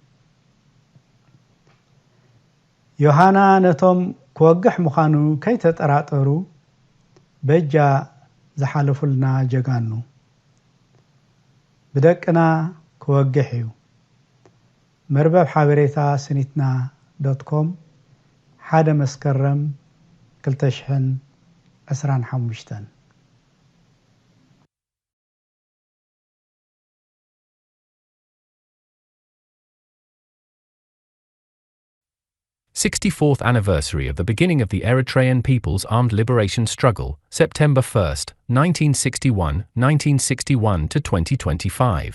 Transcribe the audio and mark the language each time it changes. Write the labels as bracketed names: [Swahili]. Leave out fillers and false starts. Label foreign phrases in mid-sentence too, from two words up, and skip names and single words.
[Tigrinya] ዮሃና ነቶም ክወግሕ ምዃኑ ከይተጠራጠሩ በጃ ዝሓለፉልና ጀጋኑ ብደቅና ክወግሕ እዩ። መርበብ ሓበሬታ ስኒትና.com 1 መስከረም 2025 [English] 64th anniversary of the beginning of the Eritrean People's Armed Liberation Struggle, September 1st, 1961 to 2025.